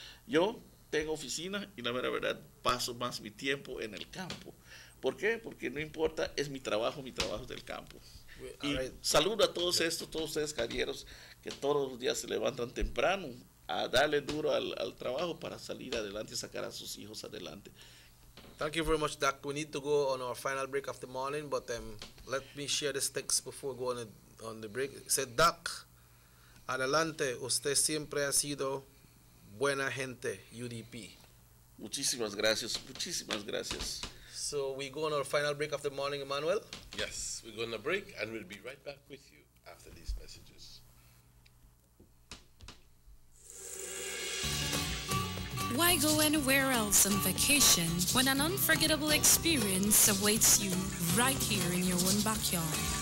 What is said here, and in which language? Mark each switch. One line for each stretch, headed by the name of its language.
Spanish: Yo tengo oficina y la verdad paso más mi tiempo en el campo. ¿Por qué? Porque no importa, es mi trabajo es del campo. Y saludo a todos ustedes caballeros que todos los días se levantan temprano a darle duro al trabajo para salir adelante y sacar a sus hijos adelante.
English: Thank you very much, Doc. We need to go on our final break of the morning, but let me share this text before going on the break. It said,
Spanish: Doc, adelante, usted siempre ha sido buena gente, UDP. Muchísimas gracias, muchísimas gracias.
English: So we go on our final break of the morning, Emmanuel? Yes, we're going to break and we'll be right back with you after these messages. Why go anywhere else on vacation when an unforgettable experience awaits you right here in your own backyard?